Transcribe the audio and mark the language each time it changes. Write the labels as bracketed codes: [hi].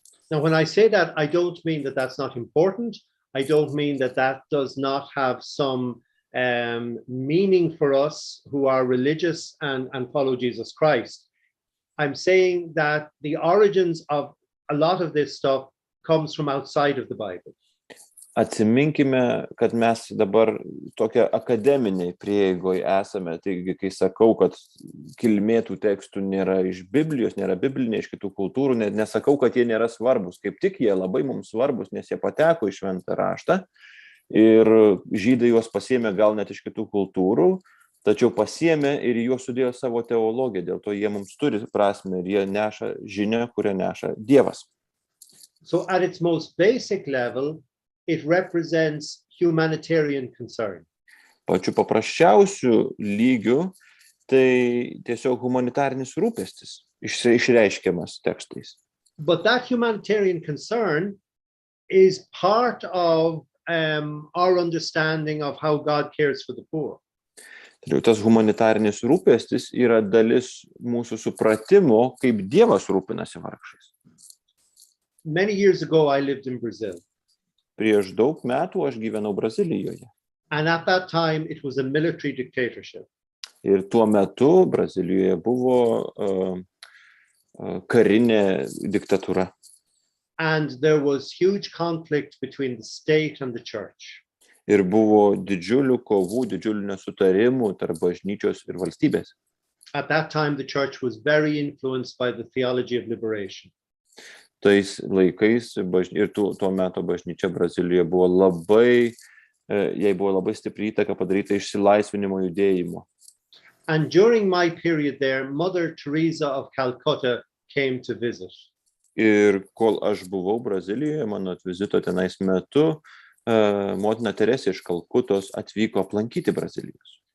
[en] Now, when I say that, I don't mean that that's not important. I don't mean that that does not have some meaning for us who are religious and follow Jesus Christ. I'm saying that the origins of a lot of this stuff comes from outside of the Bible. [lt] Atsiminkime, kad mes dabar tokia akademiniai prieigoje esame. Taigi, kai sakau, kad kilmė tų tekstų nėra iš Biblijos, nėra bibliniai iš kitų kultūrų, nesakau, kad jie nėra svarbus. Kaip tik jie labai mums svarbus, nes jie pateko į šventą raštą ir žydai juos pasiėmė gal net iš kitų kultūrų, tačiau pasiėmė ir juos sudėjo savo teologiją. Dėl to jie mums turi prasmę ir jie neša žinią, kurią neša Dievas. [en] So at its most basic level, it represents humanitarian concern. [lt] Pačiu paprasčiausiu lygiu tai tiesiog humanitarinis rūpestis išreiškiamas tekstais. [en] But that humanitarian concern is part of our understanding of how God cares for the poor. [lt] Tas humanitarinis rūpestis yra dalis mūsų supratimo, kaip Dievas rūpinasi vargšais. [en] Many years ago, I lived in Brazil. [lt] Prieš daug metų aš gyvenau Brazilijoje. [en] And at that time, it was a military dictatorship. [lt] Ir tuo metu Brazilijoje buvo karinė diktatūra. [en] And there was huge conflict between the state and the church. [lt] Ir buvo didžiulių kovų, didžiulių nesutarimų tarp bažnyčios ir valstybės. [en] At that time, the church was very influenced by the theology of liberation. [lt] Tais laikais ir tuo metu bažnyčia Brazilijoje jai buvo labai stipri įtaka padaryta išsilaisvinimo judėjimo. [en] And during my period there, Mother Teresa of Calcutta came to visit. [lt] Ir kol aš buvau Brazilijoje, mano vizito tenais metu, motina Teresė iš Kalkutos atvyko aplankyti Brazilijos.